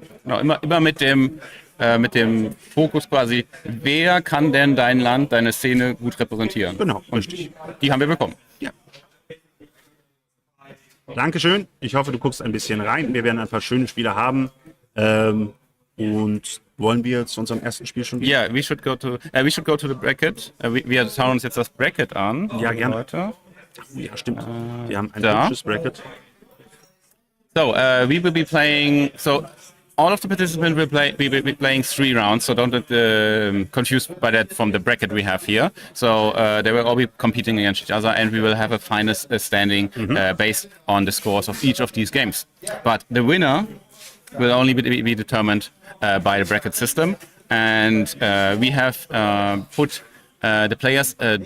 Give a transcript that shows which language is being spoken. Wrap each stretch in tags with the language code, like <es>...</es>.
<de>Genau, immer mit dem Fokus quasi, wer kann denn dein Land, deine Szene gut repräsentieren? Genau, richtig. Die haben wir bekommen. Ja. Dankeschön. Ich hoffe, du guckst ein bisschen rein. Wir werden ein paar schöne Spiele haben. Und wollen wir zu unserem ersten Spiel schon gehen?</de> <en>Yeah, we should go to the bracket.</en> <de>Wir schauen uns jetzt das Bracket an. Ja, gerne. Leute. Ja, stimmt. Wir haben ein hübsches Bracket.</de> <en>So, we will be playing. So, all of the participants will be playing 3 rounds. So don't get confused by that from the bracket we have here. So they will all be competing against each other, and we will have a final standing based on the scores of each of these games. But the winner will only be determined by the bracket system, and we have put the players</en>